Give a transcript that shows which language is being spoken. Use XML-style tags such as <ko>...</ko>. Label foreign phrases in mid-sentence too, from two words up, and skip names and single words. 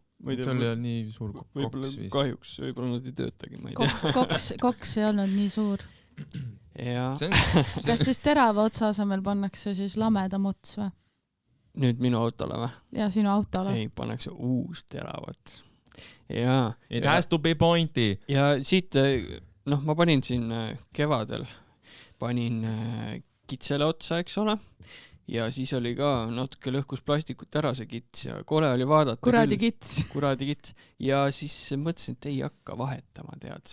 <et>See oli nii suur koks vist. Kahjuks, võib-olla nad ei töötagi, ma ei tea. Koks ei olnud nii suur. Kas siis terava otsa asemel pannakse siis lamedam ots või? Nüüd minu autole või? Ja sinu autole. Ei, pannakse uus teravat. Ja.</et> <en>It has to be pointy.</en> <et>Ja siit, ma panin siin kevadel, panin kitsele otsa, eks ole. Ja siis oli ka natuke lõhkus plastikut ära see kits ja kole oli vaadata. Kuradi kits. Ja siis mõtlesin, et ei hakka vahetama, tead.</et>